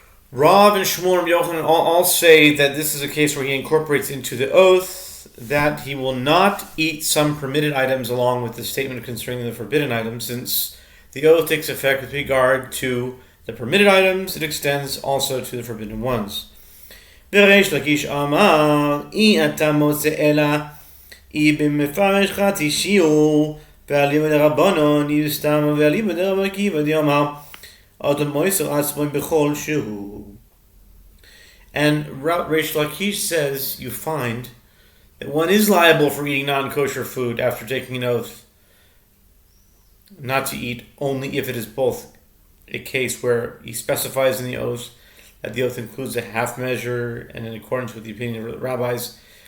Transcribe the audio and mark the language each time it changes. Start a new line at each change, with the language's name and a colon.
English: Rav and Shmuel and Yochanan all say that this is a case where he incorporates into the oath that he will not eat some permitted items along with the statement concerning the forbidden items. Since the oath takes effect with regard to the permitted items, it extends also to the forbidden ones.
Hebrew: וריש לקיש אמר, אתה מוצא אלא, במפרש חצי שיעור, ואליבא דרבנן, סתם ואליבא דרבי עקיבא דאמר, אדם מויסר עצמו בכל שהוא.
English: And Reish Lakish says you find that one is liable for eating non-kosher food after taking an oath not to eat, only if it is both a case where he specifies in the oath that the oath includes a half measure, and in accordance with the opinion of the rabbis,